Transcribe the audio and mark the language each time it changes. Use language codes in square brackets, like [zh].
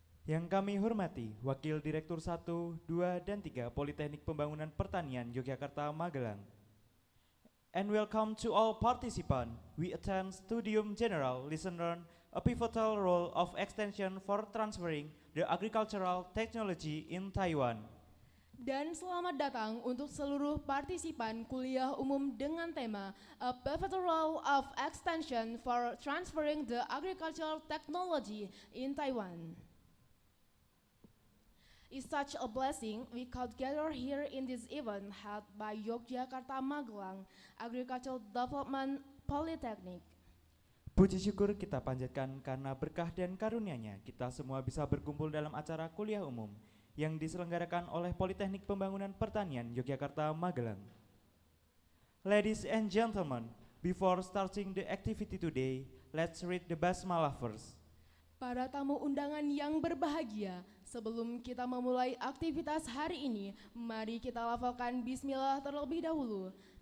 [id] Yang kami hormati, Wakil Direktur 1, 2, dan 3 Politeknik Pembangunan Pertanian Yogyakarta Magelang. [en] And welcome to all participants. We attend Studium Generale, listen learn, a pivotal role of extension for transferring the agricultural technology in Taiwan. [id] Dan selamat datang untuk seluruh partisipan kuliah umum dengan tema [en] A Pivotal Role of Extension for Transferring the Agricultural Technology in Taiwan. It's such a blessing we could gather here in this event held by Yogyakarta Magelang Agricultural Development Polytechnic. [id] Puji syukur kita panjatkan karena berkah dan karunia-Nya kita semua bisa berkumpul dalam acara kuliah umum yang diselenggarakan oleh Politeknik Pembangunan Pertanian Yogyakarta Magelang. [en] Ladies and gentlemen, before starting the activity today, let's read the basmalah first. [id] Para tamu undangan yang berbahagia, sebelum kita memulai aktivitas hari ini, mari kita lafalkan bismillah terlebih dahulu.